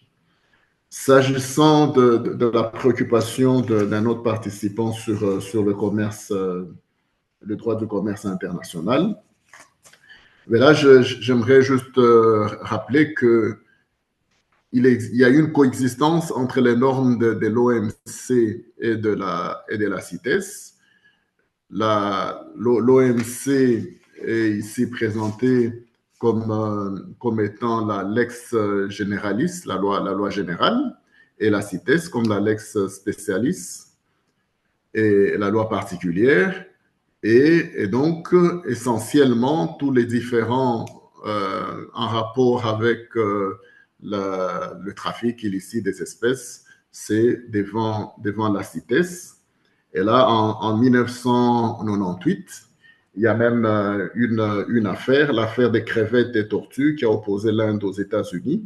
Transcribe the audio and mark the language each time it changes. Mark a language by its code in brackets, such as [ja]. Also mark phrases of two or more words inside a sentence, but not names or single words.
[fr] S'agissant de la préoccupation d'un autre participant sur le commerce, le droit du commerce international, mais là, j'aimerais juste rappeler qu'il y a une coexistence entre les normes de l'OMC et de la CITES. L'OMC est ici présenté comme étant la [la] lex generalis, [fr] la loi générale, et la CITES comme la [la] lex specialis [fr] et la loi particulière. Et donc, essentiellement, tous les différents en rapport avec le trafic illicite des espèces, c'est devant la CITES. Et là, en 1998, il y a même une affaire, l'affaire des crevettes et tortues qui a opposé l'Inde aux États-Unis.